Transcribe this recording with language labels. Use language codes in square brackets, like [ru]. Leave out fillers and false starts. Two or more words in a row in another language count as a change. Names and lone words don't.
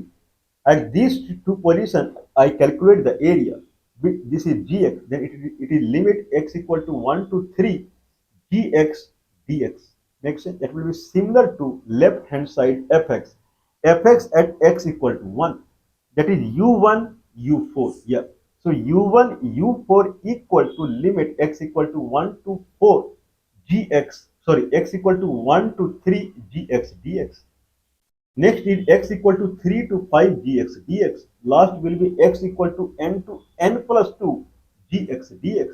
[en] At these two positions, I calculate the area. This is gx. Then it is limit x equal to 1 to 3 gx dx. Makes sense? That will be similar to left hand side fx. Fx at x equal to 1. That is u1, u4. Yeah. So u1, u4 equal to limit x equal to 1 to 4 gx. Sorry, x equal to 1 to 3 gx dx. Next is x equal to 3 to 5 gx dx. Last will be x equal to n plus 2 gx dx.